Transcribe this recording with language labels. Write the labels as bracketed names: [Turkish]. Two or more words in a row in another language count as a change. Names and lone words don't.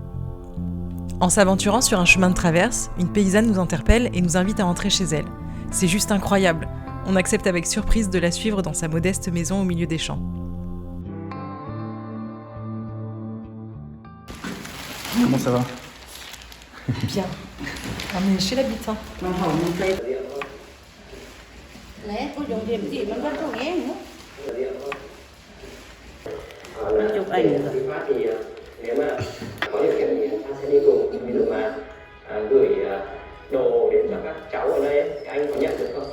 [French] En s'aventurant sur un chemin de traverse, une paysanne nous interpelle et nous invite à entrer chez elle. C'est juste incroyable. On accepte avec surprise de la suivre dans sa modeste maison au milieu des champs. Comment ça va? Bien. On est chez l'habitant. [Vietnamese] Nè, có dùng điểm gì mà vẫn không nghe nữa. Nó chụp ảnh rồi. Nếu mà có điều kiện thì ta sẽ đi cùng, ví dụ mà gửi đồ đến cho các cháu ở đây, các anh có nhận được không?